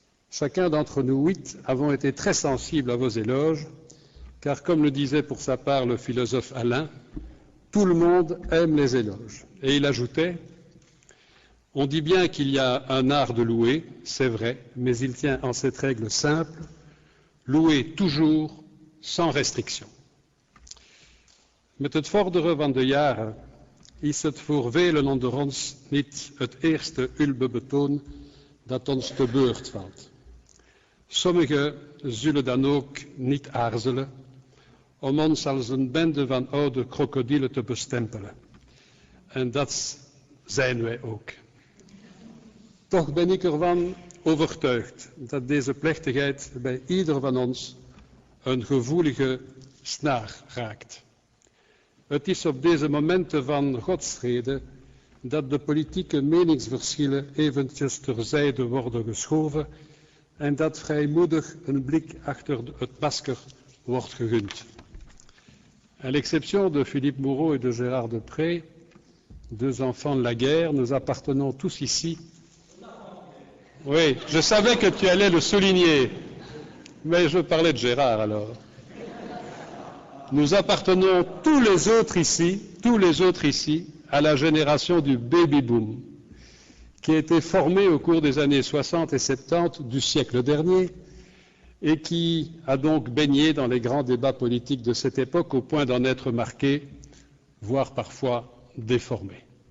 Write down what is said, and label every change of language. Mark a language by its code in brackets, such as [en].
[fr] Chacun d'entre nous 8 avons été très sensibles à vos éloges, car comme le disait pour sa part le philosophe Alain, tout le monde aime les éloges. Et il ajoutait, on dit bien qu'il y a un art de louer, c'est vrai, mais il tient en cette règle simple, louer toujours sans restriction. [nl] Met het vorderen van de jaren is het voor velen onder ons niet het eerste ulbebetoon dat ons te beurt valt. Sommigen zullen dan ook niet aarzelen om ons als een bende van oude krokodillen te bestempelen. En dat zijn wij ook. Toch ben ik ervan overtuigd dat deze plechtigheid bij ieder van ons een gevoelige snaar raakt. Het is op deze momenten van godsvrede dat de politieke meningsverschillen eventjes terzijde worden geschoven en dat vrijmoedig een blik achter het masker wordt gegund. [fr] À l'exception de Philippe Moureau et de Gérard Deprez, 2 enfants de la guerre, nous appartenons tous ici. Oui, je savais que tu allais le souligner, mais je parlais de Gérard alors. Nous appartenons tous les autres ici, à la génération du baby-boom, qui a été formée au cours des années 60 et 70 du siècle dernier et qui a donc baigné dans les grands débats politiques de cette époque au point d'en être marqué, voire parfois déformé.